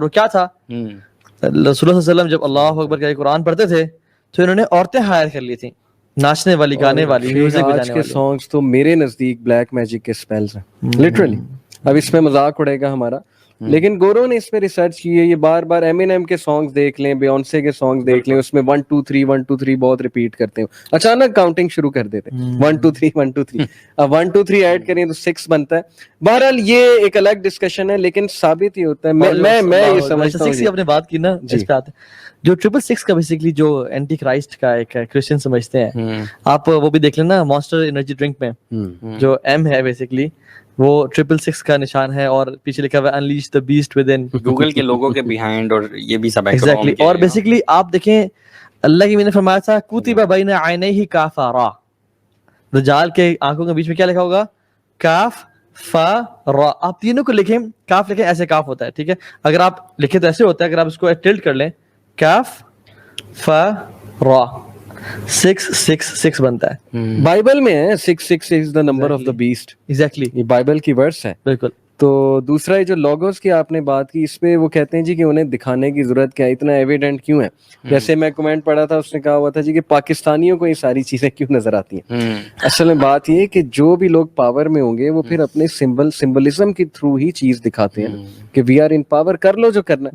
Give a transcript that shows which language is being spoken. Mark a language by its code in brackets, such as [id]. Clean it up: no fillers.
[ur] اور وہ کیا تھا, رسول اللہ صلی اللہ علیہ وسلم جب اللہ اکبر کا قرآن پڑھتے تھے تو انہوں نے عورتیں ہائر کر لی تھیں, ناچنے والی, گانے والی, میوزک آج بجانے کے والی. سانگز تو میرے نزدیک بلیک میجک کے سپیلز ہیں لٹرلی. اب اس میں مذاق اڑے گا ہمارا, لیکن گورو نے اس پہ ریسرچ کی ہے. یہ بار بار ایمینیم کے سانگز دیکھ لیں, بیونسے کے سانگز دیکھ لیں, اس میں 1 2 3 1 2 3 بہت ریپیٹ کرتے ہیں. اچانک کاؤنٹنگ شروع کر دیتے 1 2 3 1 2 3. اب 1 2 3 ایڈ کریں تو 6 بنتا ہے. بہرحال یہ ایک الگ ڈسکشن ہے, لیکن ثابت ہی ہوتا ہے. میں یہ سمجھتا ہوں, 6 آپ نے بات کی نا, اس پہ آتے جو 666 کا بیسیکلی جو اینٹی کرائسٹ کا ایک کرسچن سمجھتے ہیں, آپ وہ بھی دیکھ لینا مانسٹر انرجی ڈرنک میں جو ایم ہے بیسیکلی وہ 666 کا نشان ہے, اور پیچھے لکھا ہوا ہے [en] unleash the best within, [ur] Google کے لوگوں کے بیہائنڈ, اور یہ بھی سب ایگزیکٹلی. اور بیسیکلی آپ دیکھیں اللہ کی نے فرمایا تھا [ar] کتب بین عینیہ کافرا, [ur] دجال کے آنکھوں کے بیچ میں کیا لکھا ہوگا, کاف فا را. آپ تینوں کو لکھیں, کاف لکھیں ایسے کاف ہوتا ہے, ٹھیک ہے, اگر آپ لکھیں تو ایسے ہوتا ہے, اگر آپ اس کو ٹلٹ کر لیں کاف فا را 666 بنتا ہے. بائبل میں ہے [en] 666 is the number of the beast. [ur] Exactly, یہ بائبل کی ورس ہے. بالکل. تو دوسرا جو لوگوز کی آپ نے بات کی, اس پہ وہ کہتے ہیں جی کہ انہیں دکھانے کی ضرورت کیا ہے, اتنا ایویڈنٹ کیوں ہے. جیسے میں کمنٹ پڑھا تھا, اس نے کہا ہوا تھا جی کہ پاکستانیوں کو یہ ساری چیزیں کیوں نظر آتی ہیں. اصل میں بات یہ ہے کہ جو بھی لوگ پاور میں ہوں گے وہ پھر اپنے سمبلزم کے تھرو ہی چیز دکھاتے ہیں کہ [en] we are in power, [ur] کر لو جو کرنا ہے.